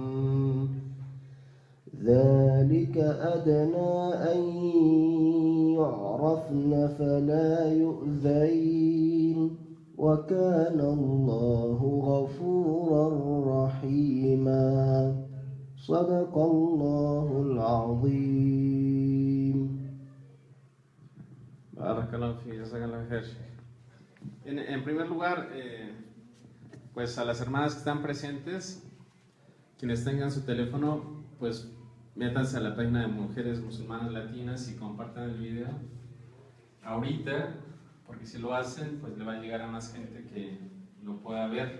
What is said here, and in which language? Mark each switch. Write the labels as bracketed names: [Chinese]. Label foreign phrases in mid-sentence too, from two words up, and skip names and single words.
[Arabic] ذلك أدنى أن يعرفن فلا يؤذين وكان الله غفورا رحيما صدق الله العظيم. بارك الله في، جزاك الله خير. [Spanish] En primer lugar, pues a las hermanas que están presentes, quienes tengan su teléfono, pues métanse a la página de Mujeres Musulmanas Latinas y compartan el video ahorita, porque si lo hacen, pues le va a llegar a más gente que lo pueda ver.